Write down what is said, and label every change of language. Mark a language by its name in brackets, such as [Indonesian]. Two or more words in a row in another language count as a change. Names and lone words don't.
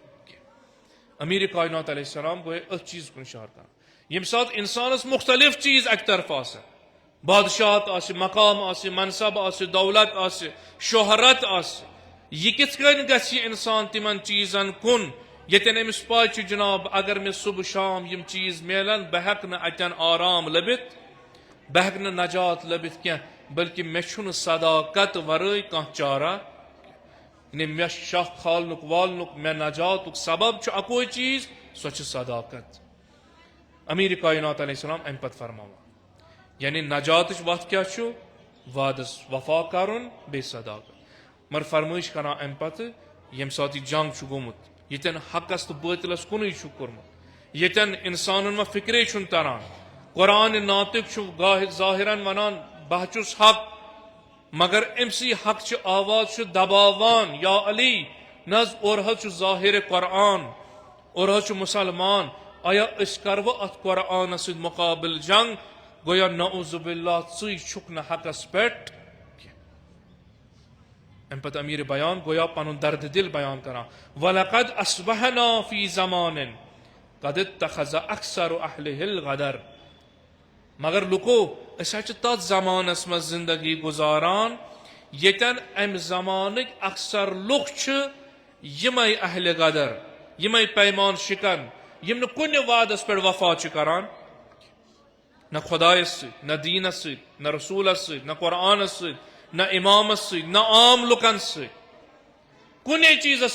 [Kashmiri] امیر کائنات [Arabic] علیہ السلام [Kashmiri] گویا أتھۍ چیٖز کُن اشارٕ کران ییٚمہِ ساتہٕ انسانس مختلف چیٖز اکہِ طرفہٕ آسن بادشاہت آسہِ مقام آسہِ منصب آسہِ دولت آسہِ شہرت آسہِ یہِ کِتھ کٔنۍ گژھِ یہِ انسان تِمن چیٖزن کُن ییٚتٮ۪ن أمِس پاے چھُ جناب اگر مےٚ صبح شام یِم چیٖز میلن بہٕ ہیٚکہٕ نہٕ اتٮ۪ن آرام لٔبِتھ بہٕ ہیٚکہٕ نہٕ نجات لٔبِتھ کینٛہہ بلکہِ مےٚ چھُنہٕ صداقت ورٲے کانٛہہ چارہ یعنی مےٚ شاہ کھالنُک والنُک مےٚ نجاتُک سبب چھُ اکوے چیٖز سۄ چھِ صداقت امیر کائنات [Arabic] علیہ السلام [Kashmiri] امہِ پتہٕ فرماوان یعنی نجاتٕچ وتھ کیاہ چھُ وعدس وفا کرُن بیٚیہِ صداقت مگر فرمٲیش کران امہِ پتہٕ ییٚمہِ ساتہٕ یہِ جنگ چھُ گوٚمُت ییٚتٮ۪ن حقس تہٕ باطلس کُنُے چھُ کوٚرمُت ییٚتٮ۪ن انسانن منٛز فکرے چھُنہٕ تران قرآنِ ناطق چھُ ظٲہرن ونان بہٕ چھُس حق مگر أمسٕے حق چہِ آواز چھُ دباوان یا علی نہ حظ اورٕ حظ چھُ ظٲہرِ قرآن اورٕ حظ چھُ مُسلمان آیا أسۍ کرو اتھ قرآنس سۭتۍ مُقابل جنگ گویا [Arabic] نعوذ باللہ [Kashmiri] ژٕے چھُکھ نہٕ حقس پٮ۪ٹھ امہِ پتہٕ امیر بیان گویا پنُن درد دل بیان کران [Arabic] وَلَقَدْ أَصْبَحْنَا فِي زَمَانٍ قَدِ اتَّخَذَ أَكْثَرُ أَهْلِهِ الْغَدَرَ [Kashmiri] مگر لُکو أسۍ حظ چھِ تتھ زمانس منٛز زندگی گُزاران ییٚتٮ۪ن امہِ زمانٕکۍ اکثر لُکھ چھِ یِمے اہلِ غدر یِمے پیمان شکن یِم نہٕ کُنہِ وعدس پٮ۪ٹھ وفا چھِ کران نہ خۄدایس سۭتۍ نہ دیٖنس سۭتۍ نہ رسوٗلس سۭتۍ نہ قرآنس سۭتۍ نہ امامس سۭتۍ نہ عام لُکن سۭتۍ کُنے چیٖزس